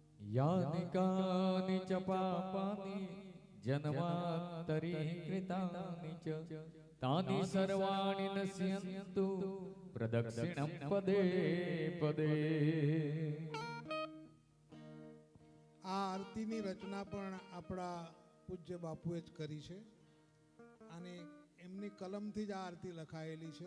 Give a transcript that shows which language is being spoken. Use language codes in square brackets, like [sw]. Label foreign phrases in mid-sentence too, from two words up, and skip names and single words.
[sa] यानि कानि च पापानि जन्मान्तरे कृतानि च तानि सर्वाणि नश्यन्तु प्रदक्षिणं पदे पदे। [gu] આ આરતીની રચના પણ આપણા પૂજ્ય બાપુએ જ કરી છે અને એમની કલમથી જ આ આરતી લખાયેલી છે.